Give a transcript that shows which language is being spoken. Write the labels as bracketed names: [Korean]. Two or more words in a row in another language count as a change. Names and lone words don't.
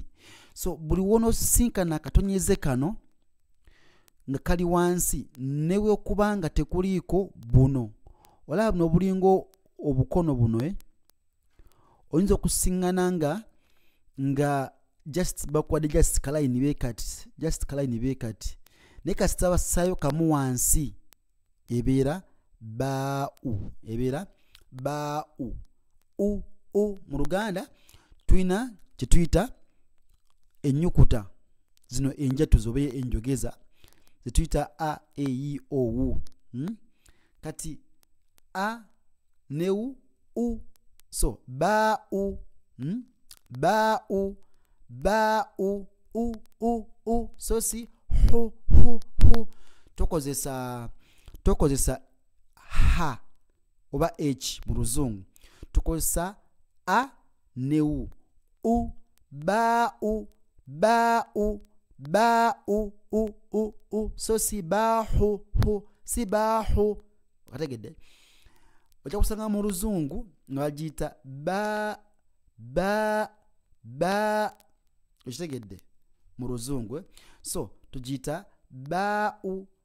[Ganda] So buli wonosinkana akatonyeze kano nga kali wansi newe kubanga tekuliiko buno, olaba buno bulingo obukono buno oyinza okusiŋŋana nga just bakwade just kalayini bekati, just kalayini bekati, naye kasita basaayo kamu wansi ebeera baau, ebeera baau. Mu Luganda tulina kye tuyita ennyukuta zino enjatuzo oba enjogeza ze tuyita a, e, i, o, u. Kati a ne u, so baau, baau, baau, u, so si hu. Tokozesa ha oba h mu Luzungu, tukozesa a ne u, baau, baau, baau, so si bahu, si bahu. Okategedde? Ojja kusanga mu Luzungu nga bagiyita ba. Okitegedde? Mu Luzungu so tugiyita baau.